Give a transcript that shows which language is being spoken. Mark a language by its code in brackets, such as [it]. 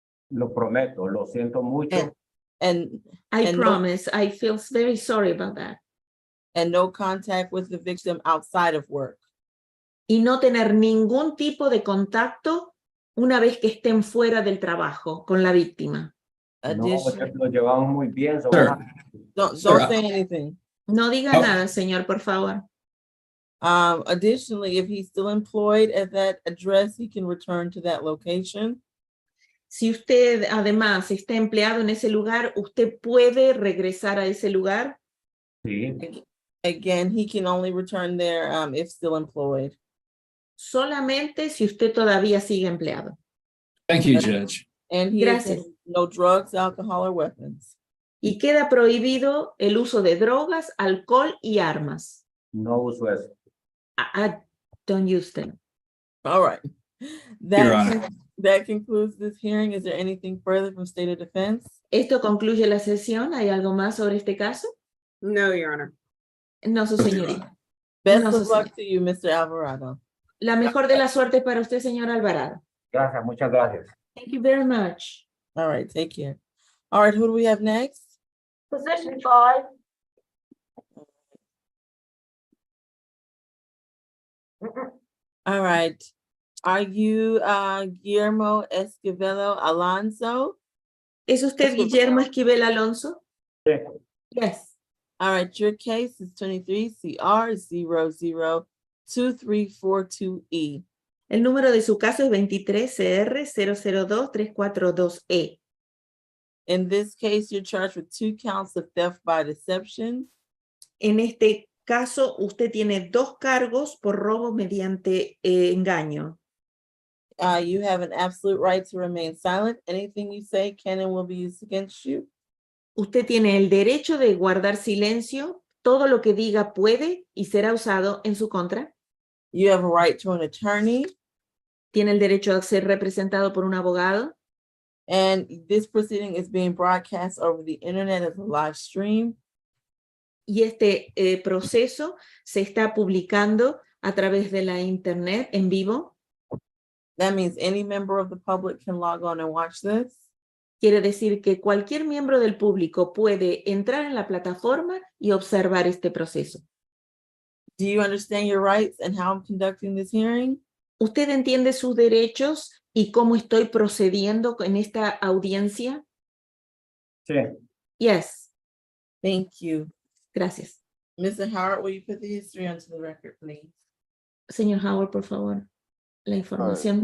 [es] Lo prometo, lo siento mucho. [en] I promise, I feel very sorry about that. And no contact with the victim outside of work. [es] Y no tener ningún tipo de contacto una vez que estén fuera del trabajo con la víctima. No, porque lo llevamos muy bien. [en] Don't say anything. [es] No diga nada, señor, por favor. [en] Additionally, if he's still employed at that address, he can return to that location. [es] Si usted además está empleado en ese lugar, ¿usted puede regresar a ese lugar? Sí. [en] Again, he can only return there if still employed. [es] Solamente si usted todavía sigue empleado. [en] Thank you, Judge. And he [es] Gracias. [en] has no drugs, alcohol, or weapons. [es] Y queda prohibido el uso de drogas, alcohol y armas. No uso eso. [en] I don't use them. All right. Your Honor. That concludes this hearing. Is there anything further from State of Defense? [es] Esto concluye la sesión. ¿Hay algo más sobre este caso? [en] No, Your Honor. [es] No, su señoría. [en] Best [es] No, [en] of luck to you, Mr. Alvarado. [es] La mejor de las suertes para usted, señor Alvarado. Gracias, muchas gracias. [en] Thank you very much. All right, take care. All right, who do we have next? Position 5. All right. Are you Guillermo Esquivel Alonso? [es] ¿Es usted Guillermo Esquivel Alonso? Sí. [en] Yes. All right, your case is 23 CR 002342E. [es] El número de su caso es 23 CR 002342E. [en] In this case, you're charged with 2 counts of theft by deception. [es] En este caso, usted tiene 2 cargos por robo mediante engaño. [en] You have an absolute right to remain silent. Anything you say can and will be used against you. [es] Usted tiene el derecho de guardar silencio. Todo lo que diga puede y será usado en su contra. [en] You have a right to an attorney. [es] Tiene el derecho a ser representado por un abogado. [en] And this proceeding is being broadcast over the internet as a live stream. [es] Y este proceso se está publicando a través de la internet en vivo. [en] That means any member of the public can log on and watch this. [es] Quiere decir que cualquier miembro del público puede entrar en la plataforma y observar este proceso. [en] Do you understand your rights and how I'm conducting this hearing? [es] ¿Usted entiende sus derechos y cómo estoy procediendo en esta audiencia? Sí. [en] Yes. Thank you. [es] Gracias. [en] Mr. Howard, will you put the history onto the record, please? [es] Señor Howard, por favor, la información.